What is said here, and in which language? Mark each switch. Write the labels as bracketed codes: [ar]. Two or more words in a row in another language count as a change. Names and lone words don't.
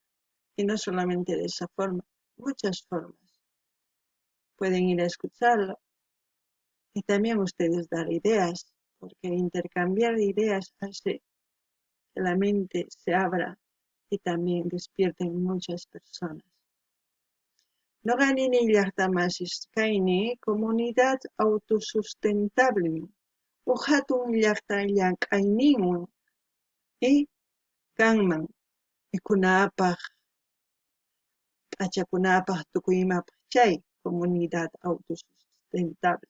[es] Y no solamente de esa forma, muchas formas. Pueden ir a escucharlo y también ustedes dar ideas, porque intercambiar ideas hace que la mente se abra y también despierten muchas personas. [qu] No ganini llaqtamasis kayni [es] comunidad autosustentable [qu] hatun llaqta llamk'ayninwan kanman mikhunapaq p'achakunapaq tukuymapaq chay [es] comunidad autosustentable.